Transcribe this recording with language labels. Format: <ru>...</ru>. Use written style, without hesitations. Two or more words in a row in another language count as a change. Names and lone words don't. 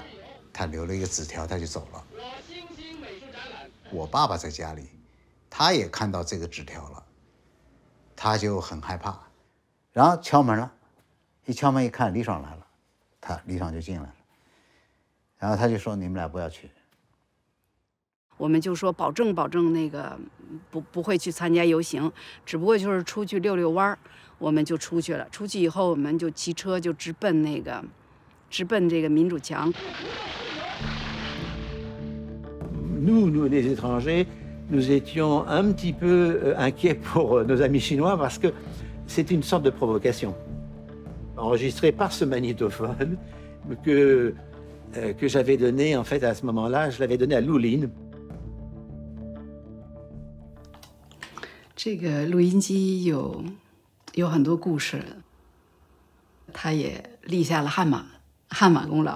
<zh>他留了一个纸条，他就走了。我爸爸在家里，他也看到这个纸条了，他就很害怕，然后敲门了，一敲门一看李爽来了，李爽就进来了，然后他就说你们俩不要去。我们就说保证那个不会去参加游行，只不过就是出去遛遛弯儿，我们就出去了。出去以后，我们就骑车就直奔这个民主墙。</zh> <fr>Nous les étrangers, nous étions un petit peu inquiets pour nos amis chinois parce que c'est une sorte de provocation enregistrée par ce magnétophone que j'avais donné en fait à ce moment-là, je l'avais donné à Louline.</fr> <zh>这个录音机有很多故事，他也立下了汗马功劳。</zh>